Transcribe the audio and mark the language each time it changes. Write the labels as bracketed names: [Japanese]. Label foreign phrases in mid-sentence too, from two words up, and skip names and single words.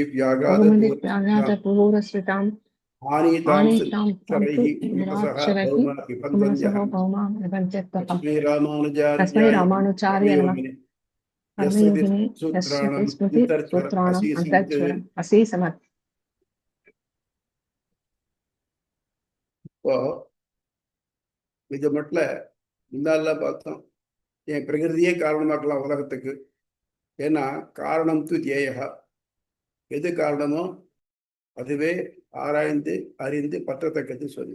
[Sanskrit] व्याघात पूर्वस्मृताम् तस्मै रामानुजार्य नमः कर्मयोगिनी स्मृतिसूत्राणाम् अन्तःस्वरम् असीसमत् [Tamil] இது மட்டும் முன்னாலாம் பார்த்தோம் என் பிரகிருதியே காரணமாக்கலாம் உலகத்துக்கு. ஏன்னா [Sanskrit] कारणं तु ध्येयः, [Tamil] எது காரணமோ அதுவே ஆராய்ந்து அறிந்து பற்றத்தக்கது சொல்லு.